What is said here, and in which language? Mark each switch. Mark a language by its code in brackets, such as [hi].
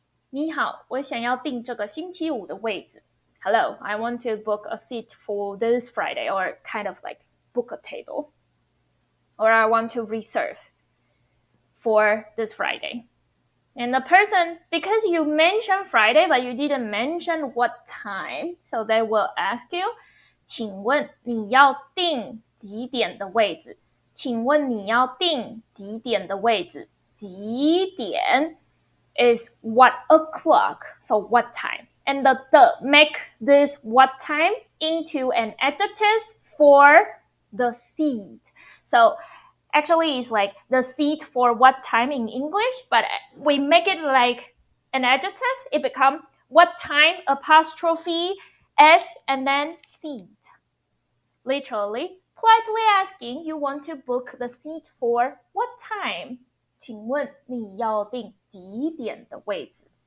[zh] 你好，我想要订这个星期五的位置。 [en] Hello, I want to book a seat for this Friday, or kind of like book a table. Or I want to reserve for this Friday. And the person, because you mentioned Friday, but you didn't mention what time, so they will ask you, [zh] 请问你要订几点的位置？请问你要订几点的位置？ [en] 几点 is what o'clock, so what time. And the make this what time into an adjective for the seat. So actually it's like the seat for what time in English, but we make it like an adjective. It becomes what time apostrophe S and then seat. Literally, politely asking you want to book the seat for what time? [zh] 请问你要订几点的位置？